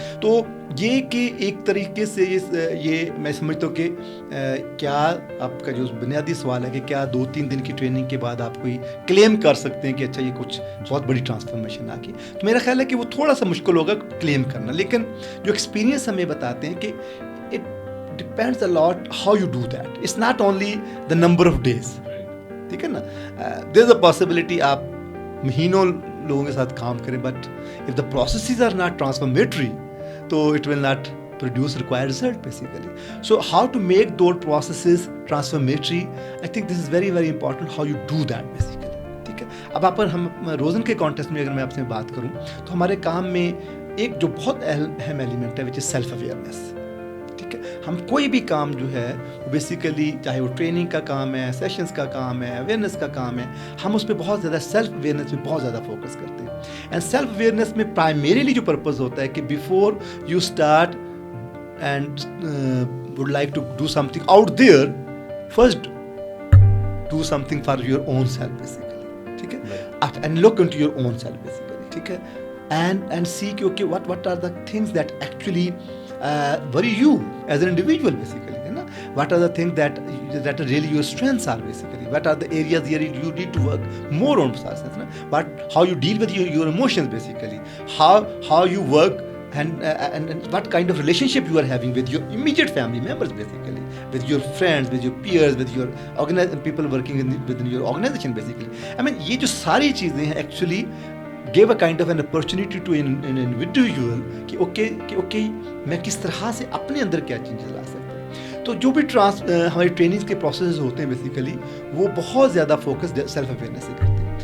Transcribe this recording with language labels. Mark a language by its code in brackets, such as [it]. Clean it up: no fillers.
[ur] تو یہ کہ ایک طریقے سے یہ میں سمجھتا ہوں کہ کیا آپ کا جو بنیادی سوال ہے کہ کیا 2-3 دن کی ٹریننگ کے بعد آپ کوئی کلیم کر سکتے ہیں کہ اچھا یہ کچھ بہت بڑی ٹرانسفارمیشن آ گئی, تو میرا خیال ہے کہ وہ تھوڑا سا مشکل ہوگا کلیم کرنا, لیکن جو ایکسپیرینس ہمیں بتاتے ہیں کہ [en] it depends a lot how you do that, it's not only the number of days, [ur] ٹھیک ہے نا, [en] there is a possibility [ur] آپ مہینوں لوگوں کے ساتھ کام کریں, [en] But if the processes are not transformatory تو it will not produce required result basically. So how to make those processes transformatory, I think this is very very important how you do that basically. [ur] ٹھیک ہے, اب آپ ہم روزن کے context میں اگر میں آپ سے بات کروں تو ہمارے کام میں ایک جو بہت اہم ایلیمنٹ ہے [en] Which is self awareness. [ur] ٹھیک ہے, ہم کوئی بھی کام جو ہے بیسیکلی چاہے وہ ٹریننگ کا کام ہے, سیشنز کا کام ہے, اویئرنیس کا کام ہے, ہم اس پہ بہت زیادہ سیلف اویئرنیس پہ بہت زیادہ فوکس کرتے ہیں. [en] and self awareness [ur] میں پرائمریلی جو پرپز ہوتا ہے کہ [en] Before you start and would like to do something out there, first do something for your own self basically. [ur] ٹھیک ہے, [en] and look into your own self basically. ٹھیک ہے, and see کہ okay what are the things that actually worry you as an individual basically, [ur] ہے نا, [en] what are the things that really your strengths are basically, what are the areas where you need to work more on, but how you deal with your emotions basically, how you work and what kind of relationship you are having with your immediate family members basically, with your friends, with your peers, with your people working within your organization basically. I mean [ur] یہ جو ساری چیزیں ہیں [en] actually give a kind of an opportunity to an individual [ur] کہ okay میں کس طرح سے اپنے اندر کیا چینجز لا سکتا ہوں. تو جو بھی ہماری ٹریننگ کے پروسیسز ہوتے ہیں بیسیکلی وہ بہت زیادہ فوکس سیلف اویئرنیس سے کرتے ہیں.